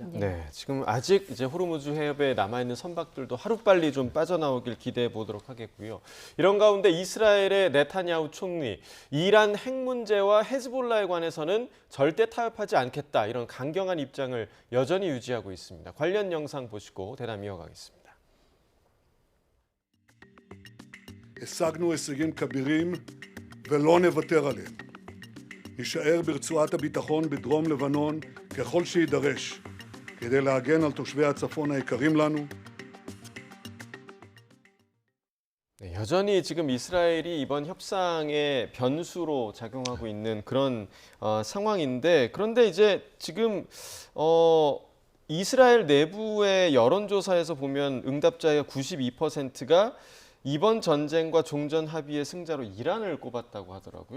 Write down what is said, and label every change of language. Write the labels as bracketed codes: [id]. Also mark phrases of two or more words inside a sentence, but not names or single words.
[ko] 네, 지금 아직 이제 호르무즈 해협에 남아있는 선박들도 하루빨리 좀 빠져나오길 기대해 보도록 하겠고요. 이런 가운데 이스라엘의 네타냐후 총리, 이란 핵 문제와 헤즈볼라에 관해서는 절대 타협하지 않겠다 이런 강경한 입장을 여전히 유지하고 있습니다. 관련 영상 보시고 대담 이어가겠습니다. [he] השגנו הישגים כבירים ולא נוותר עליהם. נישאר ברצועת הביטחון בדרום לבנון ככל שידרש כדי להגן על תושבי הצפון היקרים לנו. [ko] 네, 여전히 지금 이스라엘이 이번 협상의 변수로 작용하고 있는 그런 상황인데 그런데 이제 지금 이스라엘 내부의 여론조사에서 보면 응답자의 92%가 이번 전쟁과 종전 합의의 승자로 이란을 꼽았다고 하더라고요.